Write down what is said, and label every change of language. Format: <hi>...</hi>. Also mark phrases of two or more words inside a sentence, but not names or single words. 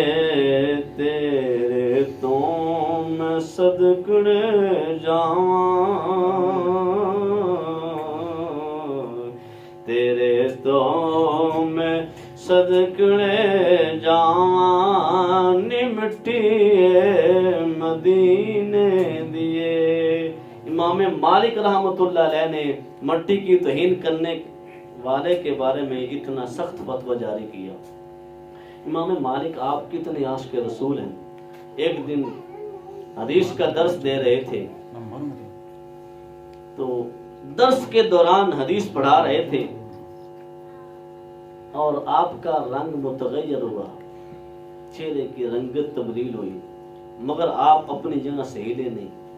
<pa>تیرے توں میں صدقڑے جاواں، تیرے توں میں صدقڑے جاواں، نی مٹیے مدینے دیے.</pa> <ur>امام مالک</ur> <ar>رحمة الله عليه</ar> <ur>نے مٹی کی توہین کرنے والے کے بارے میں اتنا سخت فتویٰ جاری کیا. امام مالک آپ کتنے عاشق رسول ہیں. ایک دن حدیث کا درس دے رہے تھے، تو درس کے دوران حدیث پڑھا رہے تھے اور آپ کا رنگ متغیر ہوا، چہرے کی رنگت تبدیل ہوئی، مگر آپ اپنی جگہ سے ہلے نہیں.</ur>